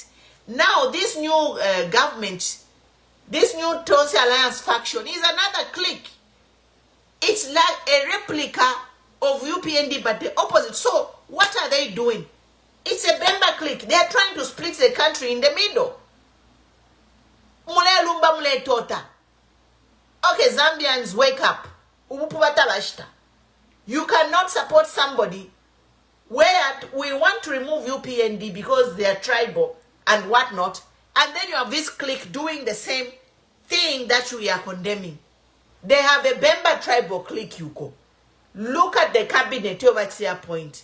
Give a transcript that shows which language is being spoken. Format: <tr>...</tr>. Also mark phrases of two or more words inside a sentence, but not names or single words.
<en>Now this new government, this new Tonga Alliance faction is another clique. It's like a replica of UPND, but the opposite. So what are they doing? It's a Bemba clique. They are trying to split the country in the middle.</en> <bem>Mule lumba mule tota.</bem> <en>Okay, Zambians, wake up. You cannot support somebody where we want to remove UPND because they are tribal and whatnot, and then you have this clique doing the same thing that we are condemning. They have a Bemba tribal clique, Yuko. Look at the cabinet over here point.</en>